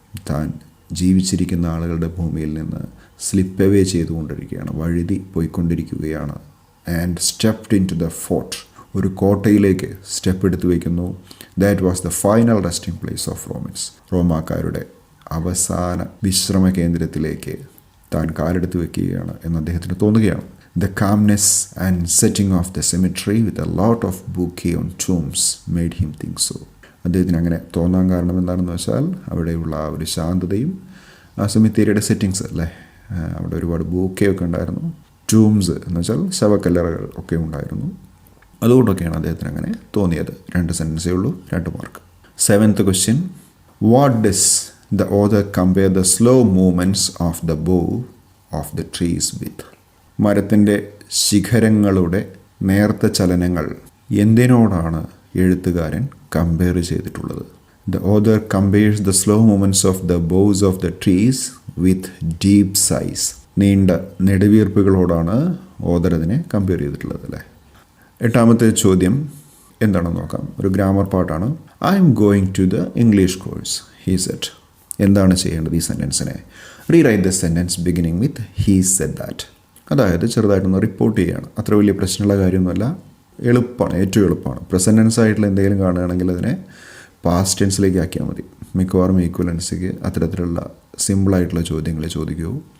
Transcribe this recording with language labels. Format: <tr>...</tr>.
<ml>താൻ ജീവിച്ചിരിക്കുന്ന ആളുകളുടെ ഭൂമിയിൽ നിന്ന് സ്ലിപ്പ് അവേ ചെയ്തുകൊണ്ടിരിക്കുകയാണ്, വഴുതി പോയിക്കൊണ്ടിരിക്കുകയാണ്.</ml> <en>and stepped into the fort,</en> <ml>ഒരു കോട്ടയിലേക്ക് സ്റ്റെപ്പ് എടുത്തു വയ്ക്കുന്നു.</ml> <en>That was the final resting place of Romans.</en> <ml>റോമാക്കാരുടെ അവസാന വിശ്രമ കേന്ദ്രത്തിലേക്ക് താൻ കാലെടുത്ത് വയ്ക്കുകയാണ് എന്ന് അദ്ദേഹത്തിന് തോന്നുകയാണ്.</ml> <en>The calmness and setting of the cemetery with a lot of bouquet on tombs made him think so.</en> <ml>അദ്ദേഹത്തിന് അങ്ങനെ തോന്നാൻ കാരണം എന്താണെന്ന് വെച്ചാൽ അവിടെയുള്ള ആ ഒരു ശാന്തതയും ആ സെമിത്തേരിയുടെ സെറ്റിങ്സ് അല്ലേ, അവിടെ ഒരുപാട് ബൂക്കെ ഒക്കെ ഉണ്ടായിരുന്നു. ടൂംസ് എന്ന് വെച്ചാൽ ശവക്കല്ലറകൾ ഒക്കെ ഉണ്ടായിരുന്നു. അതുകൊണ്ടൊക്കെയാണ് അദ്ദേഹത്തിന് അങ്ങനെ തോന്നിയത്. 2 സെൻറ്റൻസേ ഉള്ളൂ, 2 mark.</ml> <en>7th question. What does the author compare the slow movements of the bow of the trees with?</en> <ml>മരത്തിൻ്റെ ശിഖരങ്ങളുടെ നേർത്ത ചലനങ്ങൾ എന്തിനോടാണ് എഴുത്തുകാരൻ കമ്പയർ ചെയ്തിട്ടുള്ളത്?</ml> <en>The author compares the slow movements of the boughs of the trees with deep sighs.</en> <ml>നീണ്ട നെടുവീർപ്പുകളോടാണ് author അതിനെ compare ചെയ്തിട്ടുള്ളത് അല്ലേ. 8ാമത്തെ ചോദ്യം എന്താണെന്ന് നോക്കാം. ഒരു ഗ്രാമർ പാട്ടാണ്.</ml> <en>I am going to the English course, he said.</en> <ml>എന്താണ് ചെയ്യേണ്ടത് ഈ സെൻറ്റൻസിനെ?</ml> <en>Rewrite the sentence beginning with he said that.</en> <ml>അതായത് ചെറുതായിട്ടൊന്ന് റിപ്പോർട്ട് ചെയ്യുകയാണ്. അത്ര വലിയ പ്രശ്നമുള്ള കാര്യമൊന്നുമല്ല, എളുപ്പമാണ്, ഏറ്റവും എളുപ്പമാണ്. പ്രസൻറ്റ് ടെൻസ് ആയിട്ടുള്ള എന്തെങ്കിലും കാണുകയാണെങ്കിൽ അതിനെ പാസ്റ്റ് ടെൻസിലേക്ക് ആക്കിയാൽ മതി. മിക്കവാറും ഈക്വലൻസിക്ക് അത്തരത്തിലുള്ള സിമ്പിളായിട്ടുള്ള ചോദ്യങ്ങളെ ചോദിക്കൂ.</ml>